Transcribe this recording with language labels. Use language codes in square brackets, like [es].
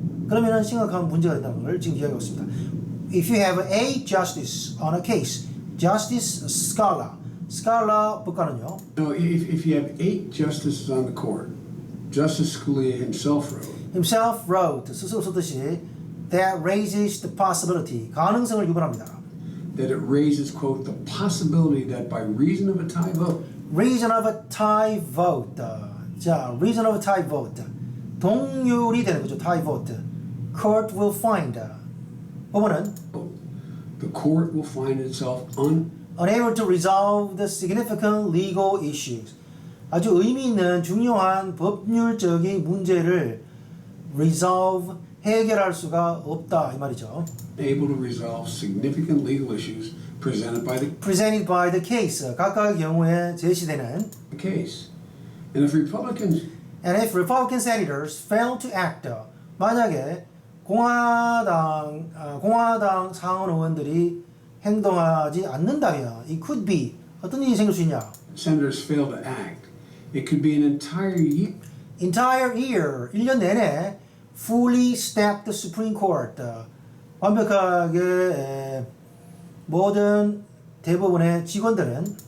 [ko] 그러면 심각한 문제가 된다는 걸 지금 이야기하고 있습니다. [en] If you have a justice on a case, justice scholar, scholar [ko] 법관은요. [en] No, if you have 8 justices on the court, Justice Scalia himself wrote, [ko] 스스로 썼듯이 [en] that raises the possibility, [ko] 가능성을 유발합니다. [en] that it raises, quote, the possibility that by reason of a tie vote, Reason of a tie vote. 자, reason of a tie vote. [ko] 동률이 되는 거죠. [en] tie vote. Court will find. [ko] 법원은 [en] the court will find itself unable to resolve the significant legal issues. [ko] 아주 의미 있는 중요한 법률적인 문제를 [en] resolve, [ko] 해결할 수가 없다 이 말이죠. [en] able to resolve significant legal issues presented by the case. [ko] 각각의 경우에 제시되는 [en] case. And if [ko] Republican senators fail to act, 만약에 공화당 상원 의원들이 행동하지 않는다면 [en] it could be [ko] 어떤 일이 생길 수 있냐? [en] Senators fail to act. It could be an entire year, [ko] 1년 내내 [en] fully stacked Supreme Court, [ko] 완벽하게 모든 대법원의 직원들은